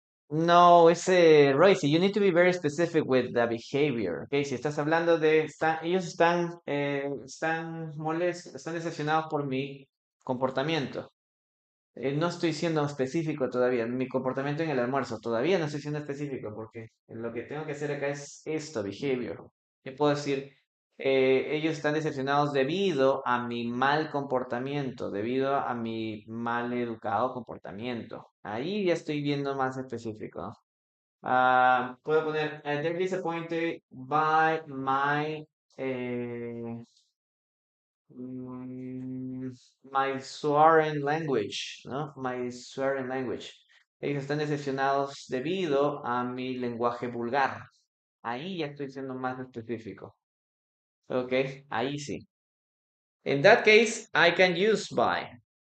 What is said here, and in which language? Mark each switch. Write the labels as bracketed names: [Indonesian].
[English] No, Royce, you need to be very specific with the behavior. [Spanish] Okay, si estás hablando de, ellos están molestos, están decepcionados por mi comportamiento. No estoy siendo específico todavía. Mi comportamiento en el almuerzo todavía no estoy siendo específico porque lo que tengo que hacer acá es esto, behavior. Yo puedo decir, ellos están decepcionados debido a mi mal comportamiento, debido a mi mal educado comportamiento. Ahí ya estoy viendo más específico, ¿no? Puedo poner, [English] they're disappointed by my, eh, mm, my swearing language, ¿no? My swearing language. [Spanish] Ellos están decepcionados debido a mi lenguaje vulgar. Ahí ya estoy siendo más específico. Ok, ahí sí. [English] In that case, I can use by.